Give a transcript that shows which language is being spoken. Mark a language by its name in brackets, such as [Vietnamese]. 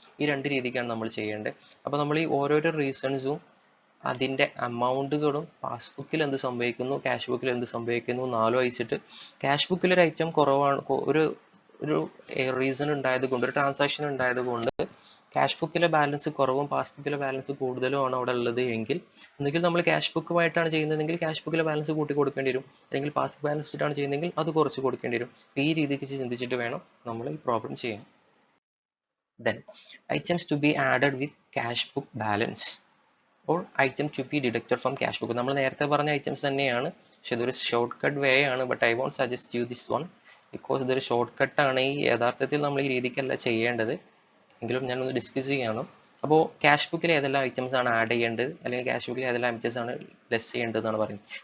[Malayalam] ഈ രണ്ട് രീതിക്കാണ് നമ്മൾ ചെയ്യേണ്ടത്. അപ്പോൾ നമ്മൾ ഈ ഓരോരോ റീസൺസും അതിൻ്റെ അമൗണ്ടുകളും പാസ്ബുക്കിൽ എന്ത് സംഭവിക്കുന്നു, ക്യാഷ് ബുക്കിൽ എന്ത് സംഭവിക്കുന്നു എന്ന് ആലോചിച്ചിട്ട്, ക്യാഷ് ബുക്കിൽ ഒരു ഐറ്റം കുറവാണ്, ഒരു റീസൺ ഉണ്ടായത് കൊണ്ട്, ഒരു ട്രാൻസാക്ഷൻ ഉണ്ടായത് കൊണ്ട് ക്യാഷ് ബുക്കിലെ ബാലൻസ് കുറവും പാസ്ബുക്കിലെ ബാലൻസ് കൂടുതലുമാണ് അവിടെ ഉള്ളത് എങ്കിൽ, ഒന്നുകിൽ നമ്മൾ ക്യാഷ് ബുക്കുമായിട്ടാണ് ചെയ്യുന്നതെങ്കിൽ ക്യാഷ് ബുക്കിലെ ബാലൻസ് കൂട്ടി കൊടുക്കേണ്ടി വരും, അല്ലെങ്കിൽ പാസ്ബുക്ക് ബാലൻസ് വെച്ചിട്ടാണ് ചെയ്യുന്നതെങ്കിൽ അത് കുറച്ച് കൊടുക്കേണ്ടി വരും. ഈ രീതിക്ക് ചിന്തിച്ചിട്ട് വേണം നമ്മൾ ഈ പ്രോബ്ലം ചെയ്യാൻ. [English] Then items to be added with cash book balance or item to be deducted from cash book. [Malayalam] നമ്മൾ നേരത്തെ പറഞ്ഞ ഐറ്റംസ് തന്നെയാണ്, പക്ഷെ ഇതൊരു ഷോർട്ട് കട്ട് വേ ആണ്. [English] but I won't suggest you this one because [Malayalam] ഇതൊരു ഷോർട്ട് കട്ടാണ്. ഈ യഥാർത്ഥത്തിൽ നമ്മൾ ഈ രീതിക്കല്ല ചെയ്യേണ്ടത്, എങ്കിലും ഞാനൊന്ന് ഡിസ്കസ് ചെയ്യണം. അപ്പോൾ ക്യാഷ് ബുക്കിൽ ഏതെല്ലാം ഐറ്റംസ് ആണ് ആഡ് ചെയ്യേണ്ടത്, അല്ലെങ്കിൽ ക്യാഷ് ബുക്കിൽ ഏതെല്ലാം ഐറ്റംസ് ആണ് ലെസ് ചെയ്യേണ്ടത് എന്നാണ് പറയുന്നത്.